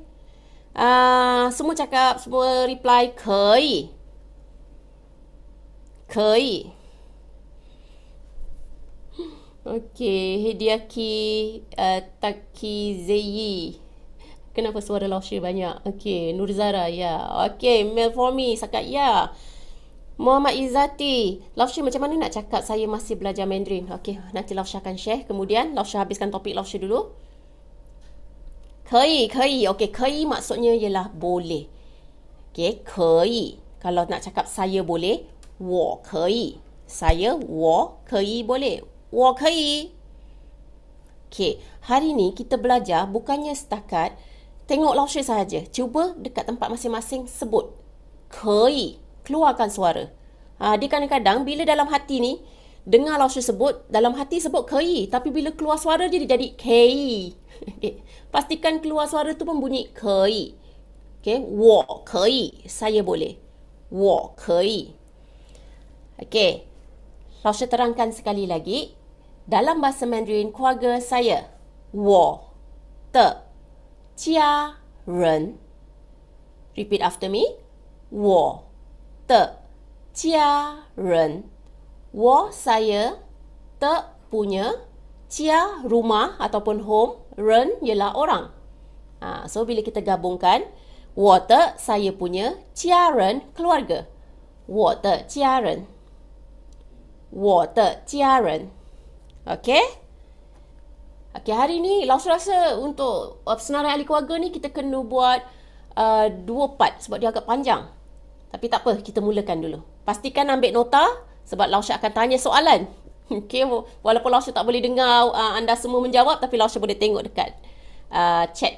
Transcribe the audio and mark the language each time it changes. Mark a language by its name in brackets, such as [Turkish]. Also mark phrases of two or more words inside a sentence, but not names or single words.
[Malay] Semua cakap, semua reply 可以. Okay, Hediaki Takizeyi. Kenapa suara Lausha banyak? Okay, Nurzara, ya. Okay, Mel for me, sakat ya. Muhammad Izzati, Lausha macam mana nak cakap saya masih belajar Mandarin? Okay, nanti Lausha akan share. Kemudian, Lausha habiskan topik Lausha dulu. 可以. Okay, 可以 maksudnya ialah boleh. [Chinese] Okay, 可以. [Malay] Kalau nak cakap saya boleh, [Chinese] 我可以. Saya, 我可以 boleh. 我可以. [Malay] Okay, hari ni kita belajar bukannya setakat tengok Lausha sahaja. Cuba dekat tempat masing-masing sebut. [Chinese] 可以. [Malay] Keluarkan suara. Dia kadang-kadang bila dalam hati ni, dengar Lausha sebut, dalam hati sebut 可以. Tapi bila keluar suara dia jadi 可以. Okay. Pastikan keluar suara tu pun bunyi 可以. [Chinese] Okay, 我可以. [Malay] Saya boleh. [Chinese] 我可以. [Malay] Okay. Lausha terangkan sekali lagi. Dalam bahasa Mandarin, keluarga saya, [Chinese] 我的家人. [English] Repeat after me. [Chinese] 我的家人. [Malay] 我 saya, 的 punya, 家 rumah ataupun home, 人 ialah orang. So bila kita gabungkan, [Chinese] 我的 [Malay] saya punya, 家人 keluarga. [Chinese] 我的家人. 我的家人. [Malay] Okay? Okay, hari ni Lausha rasa untuk senarai ahli keluarga ni kita kena buat 2 part sebab dia agak panjang. Tapi tak apa, kita mulakan dulu. Pastikan ambil nota sebab Lausha akan tanya soalan. Okay, walaupun Lausha tak boleh dengar anda semua menjawab, tapi Lausha boleh tengok dekat chat.